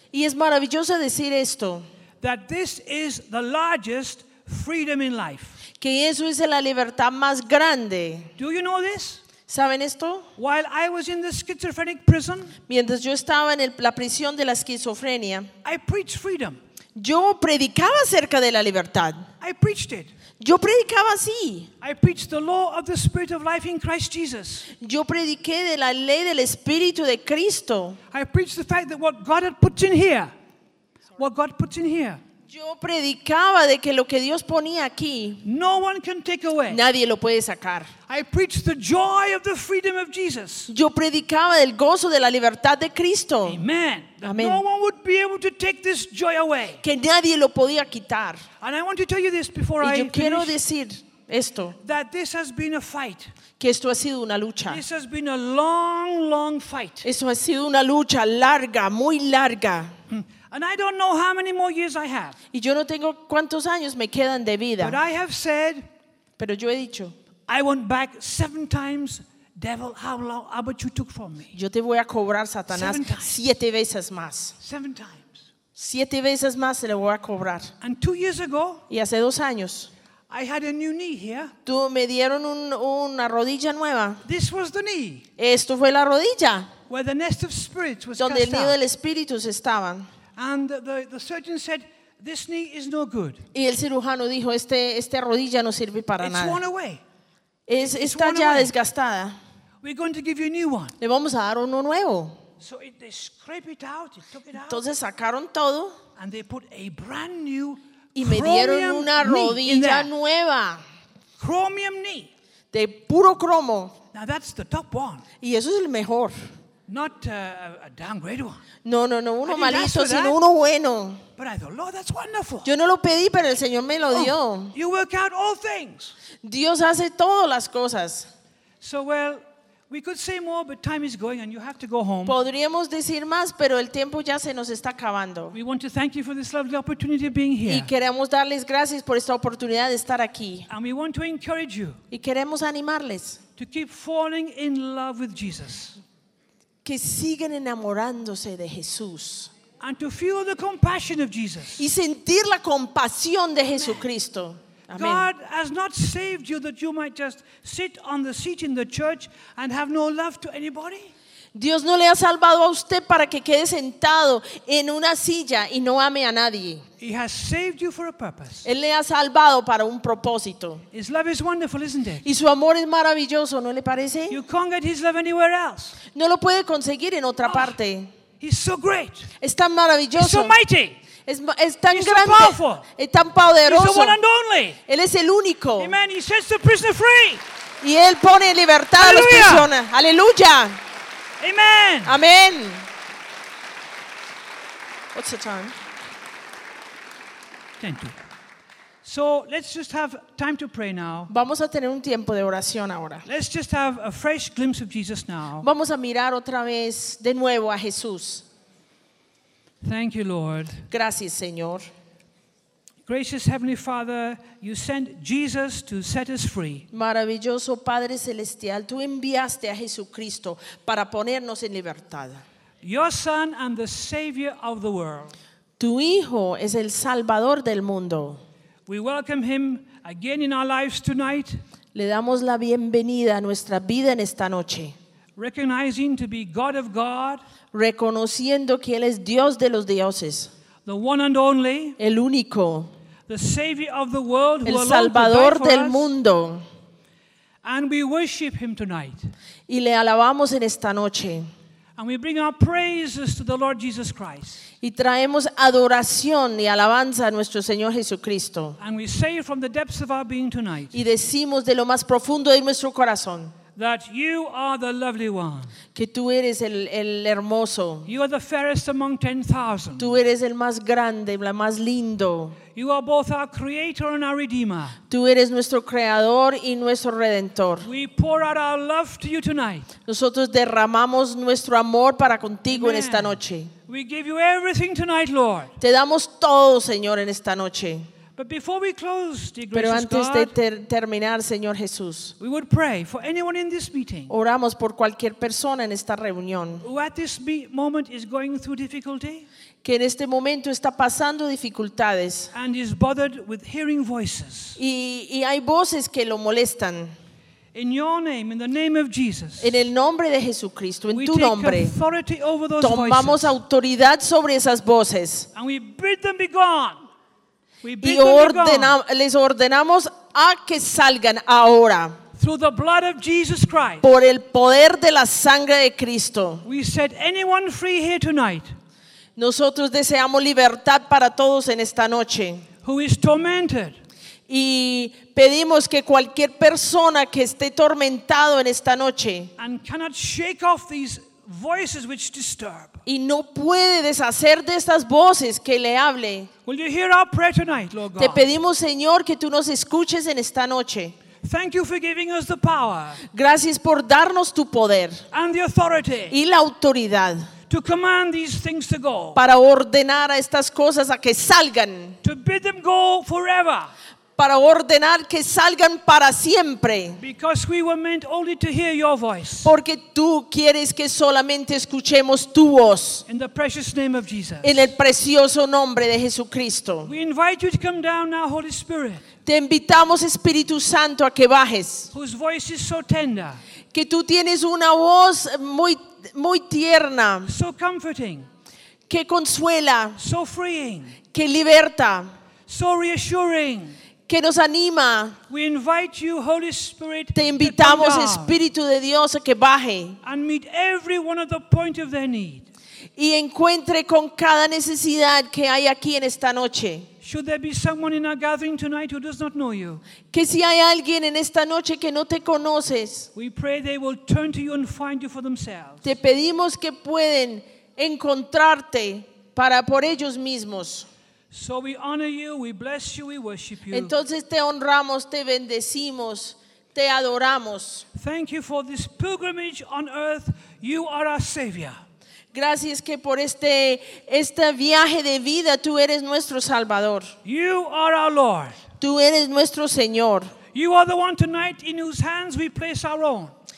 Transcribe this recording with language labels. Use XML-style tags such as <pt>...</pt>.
<es>Y es maravilloso decir esto.</es> <en>That this is the largest freedom in life.</en> <es>Que eso es la libertad más grande.</es> <en>Do you know this?</en> <es>¿Saben esto?</es> <en>While I was in the schizophrenic prison,</en> <es>mientras yo estaba en la prisión de la esquizofrenia,</es> <en>I preached freedom.</en> <es>Yo predicaba acerca de la libertad.</es> <en>I preached it.</en> <es>Yo predicaba así.</es> <en>I preached the law of the Spirit of life in Christ Jesus.</en> <es>Yo prediqué de la ley del Espíritu de Cristo.</es> <en>I preached the fact that what God had put in here. What God puts in here.</en> <es>Yo predicaba de que lo que Dios ponía aquí.</es> <en>No one can take away.</en> <es>Nadie lo puede sacar.</es> <en>I preached the joy of the freedom of Jesus.</en> <es>Yo predicaba del gozo de la libertad de Cristo.</es> <en>Amen.</en> <es>Amen.</es> <en>No one would be able to take this joy away.</en> <es>Que nadie lo podía quitar.</es> <en>And I want to tell you this before I finish.</en> <es>Y yo quiero decir esto.</es> <en>That this has been a fight.</en> <es>Que esto ha sido una lucha.</es> <en>This has been a long, long fight.</en> <es>Esto ha sido una lucha larga, muy larga.</es> <en>And I don't know how many more years I have.</en> <es>Y yo no tengo cuántos años me quedan de vida.</es> <en>But I have said.</en> <es>Pero yo he dicho.</es> <en>I went back 7 times. Devil, how long? How much you took from me?</en> <es>Yo te voy a cobrar, Satanás, 7 veces más.</es> <en>7 times.</en> <es>7 veces más se le voy a cobrar.</es> <en>And 2 years ago.</en> <es>Y hace 2 años.</es> <en>I had a new knee here.</en> <es>Tú me dieron una rodilla nueva.</es> <en>This was the knee.</en> <es>Esto fue la rodilla.</es> <en>Where the nest of spirits was.</en> <es>Donde el nido del espíritu estaban.</es> <en>And the surgeon said this knee is no good.</en> <es>Y el cirujano dijo, esta rodilla no sirve para</es> <en>it's</en> <es>nada.</es> <en>It's worn away.</en> <es>Está ya desgastada.</es> <en>We're going to give you a new one.</en> <es>Le vamos a dar uno nuevo.</es> <en>So they scrape it out, they took it out.</en> <es>Entonces sacaron todo.</es> <en>And they put a brand new</en> <es>y me dieron una rodilla nueva.</es> <en>Chromium knee.</en> <es>De puro cromo.</es> <en>Now that's the top one.</en> <es>Y eso es el mejor.</es> <en>Not a downgrade one.</en> <es>No, uno malito, sino uno bueno.</es> <en>But I thought, Lord, that's wonderful.</en> <es>Yo no lo pedí, pero el Señor me lo dio.</es> <en>You work out all things.</en> <es>Dios hace todas las cosas.</es> <en>So well, we could say more, but time is going, and you have to go home.</en> <es>Podríamos decir más, pero el tiempo ya se nos está acabando.</es> <en>We want to thank you for this lovely opportunity of being here.</en> <es>Y queremos darles gracias por esta oportunidad de estar aquí.</es> <en>And we want to encourage you.</en> <es>Y queremos animarles.</es> <en>To keep falling in love with Jesus.</en> <es>Que sigan enamorándose de Jesús.</es> <en>And to feel the compassion of Jesus.</en> <es>Y sentir la compasión de Jesucristo.</es> <en>God has not saved you that you might just sit on the seat in the church and have no love to anybody.</en> <es>Dios no le ha salvado a usted para que quede sentado en una silla y no ame a nadie.</es> <en>He has saved you for a purpose.</en> <es>Él le ha salvado para un propósito.</es> <en>His love is wonderful, isn't it?</en> <es>Y su amor es maravilloso, ¿no le parece?</es> <en>You can't get his love anywhere else.</en> <es>No lo puede conseguir en otra parte.</es> <en>He's so great.</en> <es>Es tan maravilloso.</es> <en>He's so mighty.</en> <es>Es tan</es> <en>He's</en> <es>grande.</es> <en>So powerful.</en> <es>Es tan poderoso.</es> <en>He's the one and only.</en> <es>Él es el único.</es> <en>Amen. He sets the prisoner free.</en> <es>Y él pone en libertad Aleluya. A las personas. Aleluya.</es> <en>Amen.</en> <es>Amen.</es> <en>What's the time? 10:02. So let's just have time to pray now.</en> <es>Vamos a tener un tiempo de oración ahora.</es> <en>Let's just have a fresh glimpse of Jesus now.</en> <es>Vamos a mirar otra vez de nuevo a Jesús.</es> <en>Thank you, Lord.</en> <es>Gracias, Señor.</es> <en>Gracious Heavenly Father, you sent Jesus to set us free.</en> <es>Maravilloso Padre Celestial, tú enviaste a Jesucristo para ponernos en libertad.</es> <en>Your Son and the Savior of the world.</en> <es>Tu Hijo es el Salvador del mundo.</es> <en>We welcome him again in our lives tonight.</en> <es>Le damos la bienvenida a nuestra vida en esta noche.</es> <en>Recognizing to be God of God.</en> <es>Reconociendo que él es Dios de los dioses.</es> <en>The one and only,</en> <es>el único,</es> <en>the Savior of the world,</en> <es>el Salvador del mundo,</es> <en>and we worship him tonight.</en> <es>Y le alabamos en esta noche.</es> <en>And we bring our praises to the Lord Jesus Christ.</en> <es>Y traemos adoración y alabanza a nuestro Señor Jesucristo.</es> <en>And we say from the depths of our being tonight.</en> <es>Y decimos de lo más profundo de nuestro corazón.</es> <en>That you are the lovely one.</en> <es>Que tú eres el hermoso.</es> <en>You are the fairest among 10,000.</en> <es>Tú eres el más grande, el más lindo.</es> <en>You are both our creator and our redeemer.</en> <es>Tú eres nuestro creador y nuestro redentor.</es> <en>We pour out our love to you tonight.</en> <es>Nosotros derramamos nuestro amor para contigo Amen. En esta noche.</es> <en>We give you everything tonight, Lord.</en> <es>Te damos todo, Señor, en esta noche.</es> <en>But before we close, dear gracious</en> <es>Pero antes</es> <en>God,</en> <es>de terminar, Señor Jesús,</es> <en>we would pray for anyone in this meeting.</en> <es>Oramos por cualquier persona en esta reunión.</es> <en>Who at this moment is going through difficulty?</en> <es>Que en este momento está pasando dificultades.</es> <en>And is bothered with hearing voices.</en> <es>Y hay voces que lo molestan.</es> <en>In your name, in the name of Jesus.</en> <es>En el nombre de Jesucristo, en tu nombre.</es> <en>We take authority over those</en> <es>tomamos voices. Tomamos autoridad sobre esas voces.</es> <en>And we bid them be gone.</en> <es>Y les ordenamos a que salgan ahora.</es> <en>Through the blood of Jesus Christ.</en> <es>Por el poder de la sangre de Cristo.</es> <en>We set anyone free here tonight.</en> <es>Nosotros deseamos libertad para todos en esta noche.</es> <en>Who is tormented.</en> <es>Y pedimos que cualquier persona que esté tormentado en esta noche.</es> <en>And cannot shake off these voices which disturb.</en> <es>Y no puede deshacer de estas voces que le hable.</es> <en>Will you hear our prayer tonight, Lord God?</en> <es>Te pedimos, Señor, que tú nos escuches en esta noche.</es> <en>Thank you for giving us the power.</en> <es>Gracias por darnos tu poder.</es> <en>And the authority.</en> <es>Y la autoridad.</es> <en>To command these things to go.</en> <es>Para ordenar a estas cosas a que salgan.</es> <en>To bid them go forever.</en> <es>Para ordenar que salgan para siempre.</es> <en>Because we were meant only to hear your voice.</en> <es>Porque tú quieres que solamente escuchemos tu voz.</es> <en>In the precious name of Jesus.</en> <es>En el precioso nombre de Jesucristo.</es> <en>We invite you to come down now, Holy Spirit.</en> <es>Te invitamos, Espíritu Santo, a que bajes.</es> <en>Whose voice is so tender.</en> <es>Que tú tienes una voz muy, muy tierna.</es> <en>So comforting.</en> <es>Que consuela.</es> <en>So freeing.</en> <es>que liberta.</es> <en>So reassuring.</en> <es>Que nos anima.</es> <en>We invite you, Holy Spirit,</en> <es>te invitamos, Espíritu de Dios, a que baje.</es> <en>And meet every one of the point of their need.</en> <es>Y encuentre con cada necesidad que hay aquí en esta noche.</es> <en>Should there be someone in our gathering tonight who does not know you?</en> <es>Que si hay alguien en esta noche que no te conoces.</es> <en>We pray they will turn to you and find you for themselves.</en> <es>Te pedimos que pueden encontrarte para por ellos mismos.</es> <en>So we honor you, we bless you, we worship you.</en> <es>Entonces te honramos, te bendecimos, te adoramos.</es> <en>Thank you for this pilgrimage on earth. You are our savior.</en> <es>Gracias que por este viaje de vida tú eres nuestro Salvador.</es> <en>You are our Lord.</en> <es>Tú eres nuestro Señor.</es> <en>You are the one tonight in whose hands we place our own.</en>